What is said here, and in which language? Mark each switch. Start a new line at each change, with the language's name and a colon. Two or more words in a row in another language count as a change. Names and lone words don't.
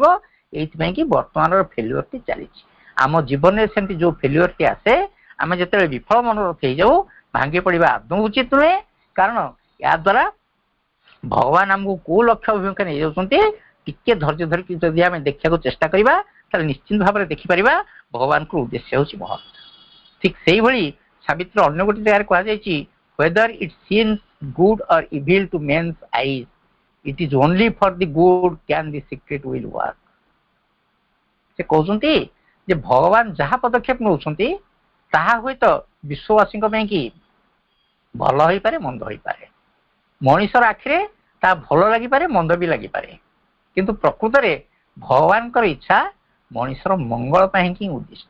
Odia: ଏଇଥିପାଇଁ କି ବର୍ତ୍ତମାନର ଫେଲିଓରଟି ଚାଲିଛି। ଆମ ଜୀବନରେ ସେମିତି ଯୋଉ ଫେଲିଓରଟି ଆସେ, ଆମେ ଯେତେବେଳେ ବିଫଳ ମନୋରଥ ହେଇଯାଉ, ଭାଙ୍ଗି ପଡିବା ଆଦୌ ଉଚିତ ନୁହେଁ। କାରଣ ଏହା ଦ୍ୱାରା ଭଗବାନ ଆମକୁ କୋଉ ଲକ୍ଷ୍ୟ ଅଭିମୁଖେ ନେଇଯାଉଛନ୍ତି, ଟିକେ ଧୈର୍ଯ୍ୟ ଧରିକି ଯଦି ଆମେ ଦେଖିବାକୁ ଚେଷ୍ଟା କରିବା, ତାହେଲେ ନିଶ୍ଚିତ ଭାବରେ ଦେଖିପାରିବା ଭଗବାନଙ୍କ ଉଦ୍ଦେଶ୍ୟ ହେଉଛି ମହତ୍। ଠିକ ସେଇଭଳି ସାବିତ୍ରୀ ଅନ୍ୟ ଗୋଟେ ଜାଗାରେ କୁହାଯାଇଛି,
English: whether it seems good or evil to men's eyes, it is only for the good can the secret will work।
Odia: ସେ କହୁଛନ୍ତି ଯେ ଭଗବାନ ଯାହା ପଦକ୍ଷେପ ନେଉଛନ୍ତି ତାହା ହୁଏତ ବିଶ୍ୱବାସୀଙ୍କ ପାଇଁ କି ଭଲ ହେଇପାରେ, ମନ୍ଦ ହେଇପାରେ। ମଣିଷର ଆଖିରେ ତାହା ଭଲ ଲାଗିପାରେ, ମନ୍ଦ ବି ଲାଗିପାରେ, କିନ୍ତୁ ପ୍ରକୃତରେ ଭଗବାନଙ୍କର ଇଚ୍ଛା ମଣିଷର ମଙ୍ଗଳ ପାଇଁ ହିଁ ଉଦ୍ଦିଷ୍ଟ।